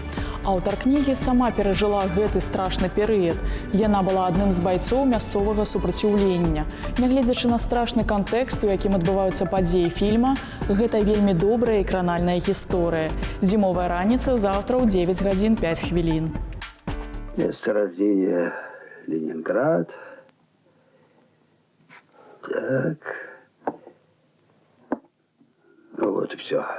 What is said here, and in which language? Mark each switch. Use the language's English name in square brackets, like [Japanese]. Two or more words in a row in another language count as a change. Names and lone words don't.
[Belarusian] Аўтар кнігі сама перажыла гэты страшны перыяд. Яна была адным з байцоў мясцовага супраціўлення. Нягледзячы на страшны кантэкст, у якім адбываюцца падзеі фільма, гэта вельмі добрая і кранальная гісторыя. «Зімовая раніца» завтра ў 9 гадзін 5 хвілін. [Russian] Место рождения Ленинград. Так. Ну вот и все.